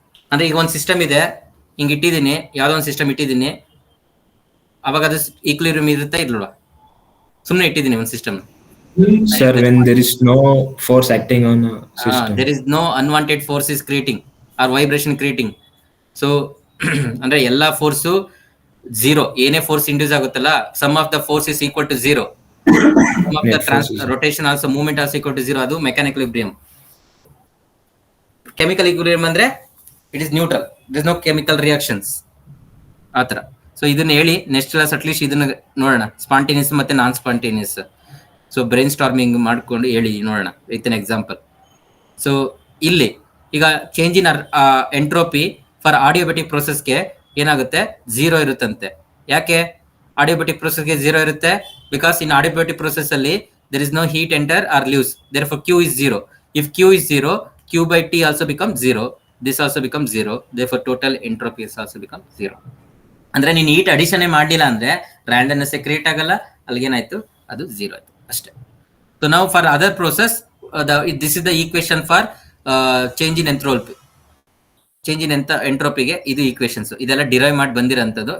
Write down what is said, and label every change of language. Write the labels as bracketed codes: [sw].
[kn] ಅಂದ್ರೆ ಈಗ ಒಂದು ಸಿಸ್ಟಮ್ ಇದೆ, ಹಿಂಗ್ ಇಟ್ಟಿದ್ದೀನಿ, ಯಾವ್ದೋ ಒಂದು ಸಿಸ್ಟಮ್ ಇಟ್ಟಿದ್ದೀನಿ, ಅವಾಗ ಅದು ಈಕ್ವಿಲಿಬ್ರಿಯಂ ಇರುತ್ತೆ ಇಲ್ವಾ? ಸುಮ್ಮನೆ ಇಟ್ಟಿದ್ದೀನಿ ಒಂದು system. [en] Sir, when there is no force acting on a system. There is no unwanted force is creating or vibration creating. [kn] So ಅಂದ್ರೆ ಎಲ್ಲಾ ಫೋರ್ಸು ಝೀರೋ. ಏನೇ ಫೋರ್ಸ್ ಇಂಡ್ಯೂಸ್ ಆಗುತ್ತಲ್ಲ, [en] Sum of the force is equal to zero. Sum of the rotation also movement also equal to zero. ಅದು mechanical equilibrium. Chemical equilibrium ಅಂದ್ರೆ it is neutral, there is no chemical reactions ಆತರ. [kn] So ಇದನ್ನ ಹೇಳಿ next class at least ಇದನ್ನ ನೋಡೋಣ, spontaneous ಮತ್ತೆ ನಾನ್ spontaneous. So brain storming ಮಾಡ್ಕೊಂಡು ಹೇಳಿ ನೋಡೋಣ [en] With an example. [kn] ಸೊ ಇಲ್ಲಿ ಈಗ ಚೇಂಜ್ ಇನ್ ಎಂಟ್ರೋಪಿ ಫಾರ್ ಆಡಿಯೋಬೆಟಿಕ್ ಪ್ರೊಸೆಸ್ಗೆ ಏನಾಗುತ್ತೆ? ಝೀರೋ ಇರುತ್ತಂತೆ. ಯಾಕೆ ಆಡಿಯೋಬೆಟಿಕ್ ಪ್ರೊಸೆಸ್ಗೆ ಝೀರೋ ಇರುತ್ತೆ? [en] Because in adiabatic process ಅಲ್ಲಿ there is no heat enter or leaves, therefore q is 0. If q is 0, q by t also becomes 0, this also becomes 0, therefore total entropy is also becomes 0. [kn] ಅಂದ್ರೆ ನೀನು heat addition ಮಾಡಲಿಲ್ಲ ಅಂದ್ರೆ ರ್ಯಾಂಡಮ್ನೆಸ್ create ಆಗಲ್ಲ, ಅಲ್ಲಿಗೇನಾಯ್ತು? ಅದು 0 ಆಯ್ತು ಅಷ್ಟೇ. [en] So ನಾವು for other process this is the equation for change in entropy. [kn] Change in ಎಂಟ್ರೋಪಿಗೆ ಇದು ಈಕ್ವೇಶನ್ಸ್, ಇದೆಲ್ಲ ಡಿರೈವ್ ಮಾಡಿ ಬಂದಿರೋಂಥದ್ದು.